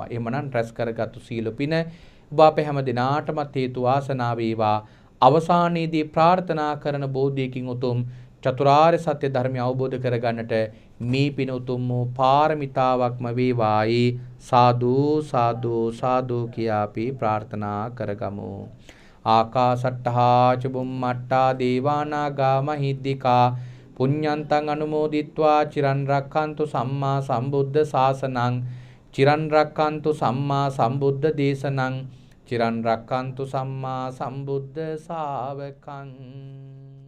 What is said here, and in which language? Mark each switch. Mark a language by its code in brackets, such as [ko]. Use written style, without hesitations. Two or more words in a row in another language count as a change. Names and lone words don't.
[si] එහෙමනම් රැස් කරගත්තු සීල පින ඔබ අප හැම දිනාටමත් හේතු වාසනා වේවා. අවසානයේදී ප්‍රාර්ථනා කරන බෝධියකින් උතුම් චතුරාර්ය සත්‍ය ධර්මය අවබෝධ කරගන්නට මේ පින උතුම් වූ පාරමිතාවක්ම වේවායි සාදු සාදු සාදු කියා අපි ප්‍රාර්ථනා කරගමු. [pi] ආකාසට්ඨා ච බුම්මට්ඨා දේවානාගා මහිද්దికා පුඤ්ඤන්තං අනුමෝදිත්වා චිරන් රක්ඛන්තු සම්මා සම්බුද්ධ ශාසනං චිරන් රක්ඛන්තු සම්මා සම්බුද්ධ දේශනං චිරන් රක්ඛන්තු සම්මා සම්බුද්ධ ශාවකං